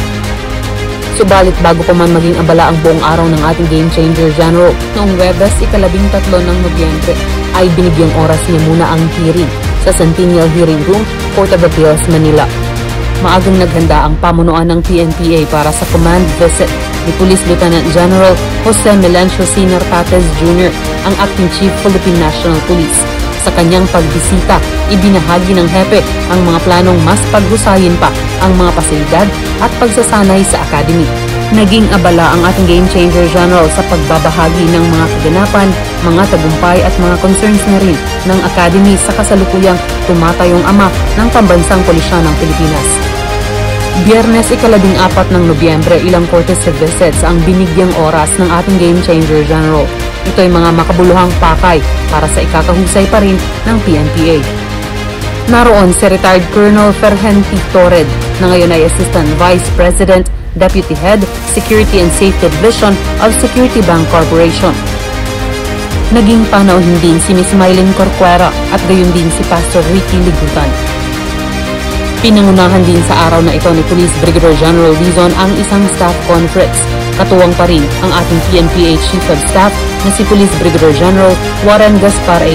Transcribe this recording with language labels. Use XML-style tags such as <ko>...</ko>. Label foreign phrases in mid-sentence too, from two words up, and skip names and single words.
<tl>Subalit bago pa man maging abala ang buong araw ng ating Game Changer General, noong Webes ika-13 ng Nobyembre ay binigyang oras niya muna ang hearing sa Centennial Hearing Room, Court of Appeals, Manila. Maagang naghanda ang pamunuan ng PNPA para sa command visit ni Police Lieutenant General Jose Melencio C. Nartates Jr., ang Acting Chief Philippine National Police. Sa kanyang pagbisita, ibinahagi ng hepe ang mga planong mas paghusayin pa ang mga pasilidad at pagsasanay sa Academy. Naging abala ang ating Game Changer General sa pagbabahagi ng mga kaganapan, mga tagumpay at mga concerns na rin ng Academy sa kasalukuyang tumatayong ama ng Pambansang Pulisya ng Pilipinas. Biyernes ika-14 ng Nobyembre, ilang</tl> <en>courtesy visits</en> <tl>ang binigyang oras ng ating Game Changer General. Ito ay mga makabuluhang pakay para sa ikakahusay pa rin ng PNPA. Naroon si retired Colonel Ferhenti Torred na ngayon ay Assistant Vice President, Deputy Head, Security and Safety Division of Security Bank Corporation. Naging panauhin din si Ms. Mylene Corcuera at gayon din si Pastor Ricky Ligutan. Pinangunahan din sa araw na ito ni Police Brigadier General Dizon ang isang</tl> <en>staff conference.</en> <tl>Katuwang pa rin ang ating PNPA Chief of Staff na si Police Brigadier General Warren Gaspar A.</tl>